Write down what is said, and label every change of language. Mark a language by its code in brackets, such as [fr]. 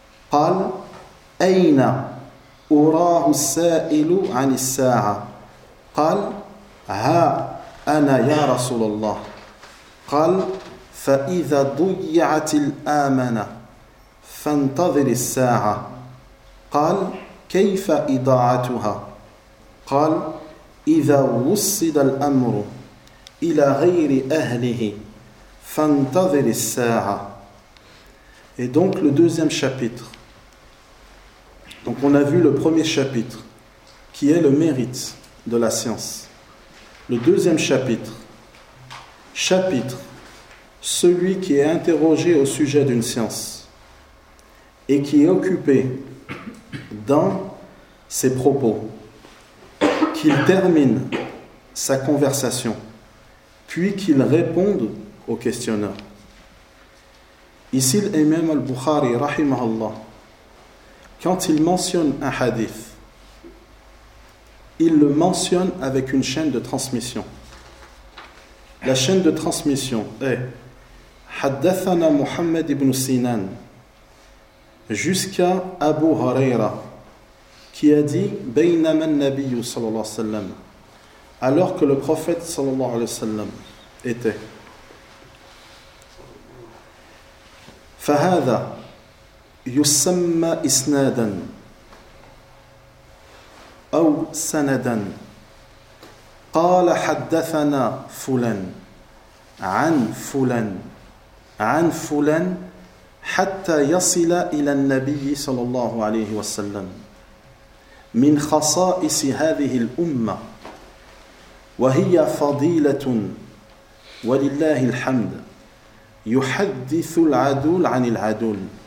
[ar] قال أين أراه السائل عن الساعة قال ها أنا يا رسول الله قال فإذا ضيعت الآمنة فانتظر الساعة قال كيف إضاعتها قال إذا وصل الأمر إلى غير أهله فانتظر الساعة. [fr] Et donc le deuxième chapitre. Donc on a vu le premier chapitre qui est le mérite de la science. Le deuxième chapitre. Chapitre, celui qui est interrogé au sujet d'une science et qui est occupé dans ses propos, qu'il termine sa conversation, puis qu'il réponde au questionneur. Ici, l'imam al-Bukhari, rahimahullah, quand il mentionne un hadith, il le mentionne avec une chaîne de transmission. La chaîne de transmission est Haddathana Muhammad ibn Sinan jusqu'à Abu Huraira qui a dit [ar] Bainama an-Nabiyyu [fr] sallallahu alayhi wa sallam, alors que le prophète sallallahu alayhi wa sallam était. [ar] فهذا يسمى إسنادا أو سندا. قال حدثنا فلان عن فلان عن فلان حتى يصل إلى النبي صلى الله عليه وسلم من خصائص هذه الأمة وهي فضيلة ولله الحمد يحدث العدول عن العدول